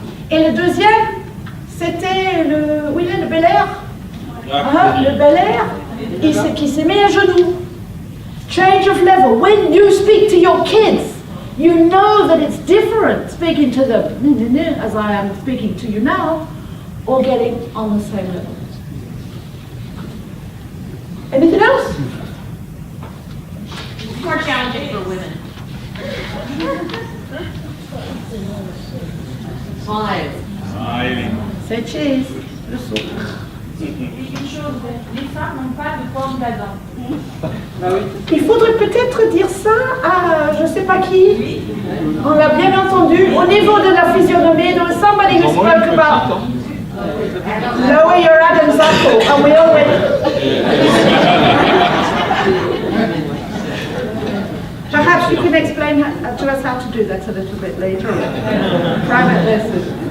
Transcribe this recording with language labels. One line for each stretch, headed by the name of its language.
French: Et le deuxième, c'était le Bel Air. Le Bel Air, qui s'est mis à genoux.
English: Change of level. When you speak to your kids, you know that it's different speaking to them, as I am speaking to you now, or getting on the same level. Anything else? More challenging for women. 5. Say cheese.
French: Le saut. Une chose, les femmes n'ont pas de forme d'Adam. Il faudrait peut-être dire ça à je sais pas qui. On l'a bien entendu. Au niveau de la physionomie,
English: there was somebody who spoke about lower your Adam's apple, and we already. Perhaps you can explain to us how to do that a little bit later on. Private lesson.